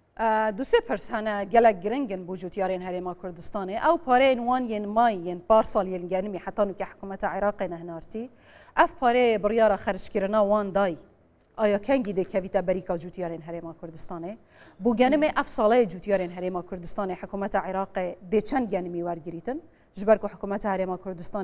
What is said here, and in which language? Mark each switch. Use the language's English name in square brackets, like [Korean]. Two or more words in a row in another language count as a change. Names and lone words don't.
[Central Kurdish] دوسێ پرسانە [Kurdish] gelek giringin بۆ جوتیارên Herêma Kurdistanê ew pareyên wan yên mayên parsal yên genimî hetan wekî hikûmeta Iraqê nehênartî ev pareyê biryara xerckirina wan dayî aya kengî dê kevîte berîka cûtiyarên Herêma Kurdistanê bû genimê ev saleyê cûtiyarên Herêma Kurdistanê hikûmeta Iraqê dê çend genimî wergirîtin ji ber ku hikûmeta Herêma Kurdistanê û